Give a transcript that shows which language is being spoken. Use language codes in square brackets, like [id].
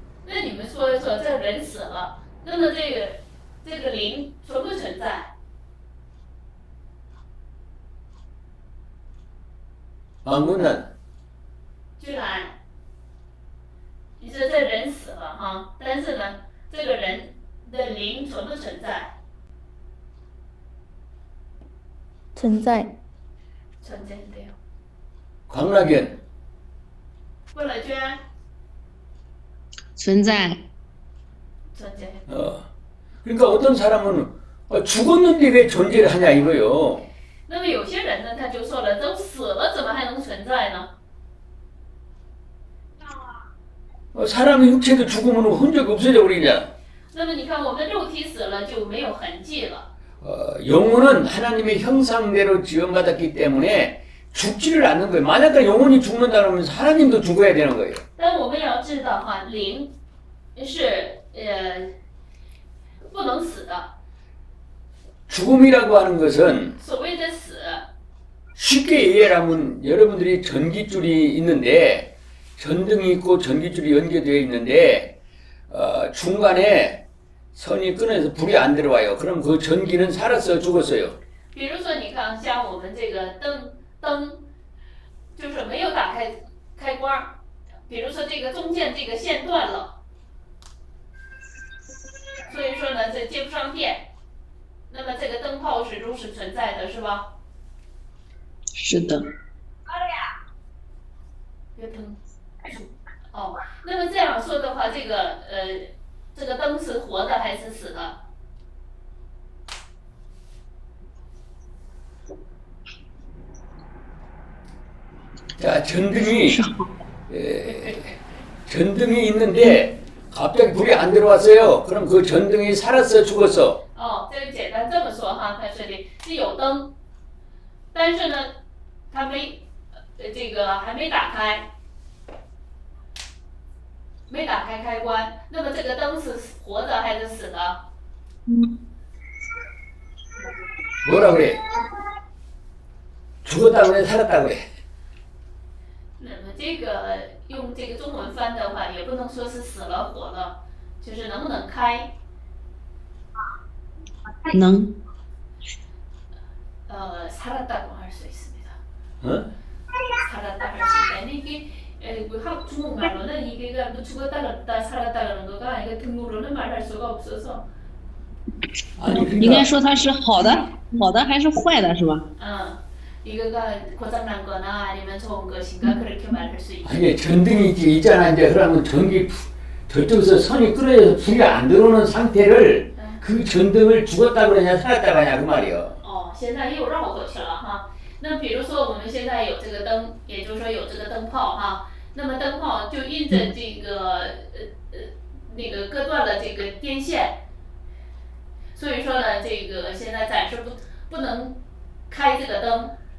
[zh] 那你们说一说，这人死了，那么这个灵存不存在？ [ko] 방문은 [zh] 居然，你说这人死了哈，但是呢，这个人的灵存不存在？存在。存在的哟。 [ko] 광락연 [zh] 郭乐娟，存在。存在。 [ko] 그러니까 어떤 사람은 죽었는데 왜 존재를 하냐 이거요. [zh] 那么有些人呢，他就说了，都死了，怎么还能存在呢？ [ko] 사람의 육체도 죽으면 흔적이 없어져 버리잖아. [zh] 那么你看，我们肉体死了就没有痕迹了。 [ko] 영혼은 하나님의 형상대로 지원받았기 때문에 죽지를 않는 거예요. 만약에 영혼이 죽는다 그러면 하나님도 죽어야 되는 거예요. [zh] 但我们要知道哈，灵是不能死的。 [ko] 죽음이라고 하는 것은 [zh] 所谓的死， [ko] 쉽게 이해하면 여러분들이 전기줄이 있는데 전등이 있고 전기줄이 연결되어 있는데 중간에 선이 끊어져서 불이 안 들어와요. 그럼 그 전기는 살았어요, 죽었어요? [zh] 比如说，你看，像我们这个灯，就是没有打开关，比如说这个中间这个线断了，所以说呢，这接不上电，那么这个灯泡始终是存在的，是吧？是的。这个灯，哦，那么这样说的话，这个灯是活的还是死的？ [ko] 자, 전등이 있는데 갑자기 불이 안 들어왔어요. 그럼 그 전등이 살았어, 죽었어? [zh] 哦，这个简单这么说哈，他说的是有灯，但是呢，它这个还没打开，没打开开关，那么这个灯是活的还是死的？ [ko] 뭐라 그래? 죽었다 그래, 살았다 그래? [zh] 那么这个用这个中文翻的话，也不能说是死了活了，就是能不能开？能。 [ko] 살았다고 할 수 있습니다. 어? 살았다 할 수 있다. 이게 중국말로는 이게 뭐 죽었다 그랬다 살았다 그런 거가 이게 등으로는 말할 수가 없어서. 아니 [zh] 应该说它是好的，好的还是坏的，是吧？ [ko] 이거가 고장난 거나 아니면 좋은 것인가 그렇게 말할 수 있죠. 아니 전등이 있잖아 이제 그러면 전기 저쪽에서 선이 끊어져서 불이 안 들어오는 상태를 그 전등을 죽었다 그러냐 살았다 그러냐 그 말이요. [zh] 现在又绕过去了哈。那比如说我们现在有这个灯，也就是说有这个灯泡哈，那么灯泡就因着这个那个割断了这个电线，所以说呢，这个现在暂时不能开这个灯。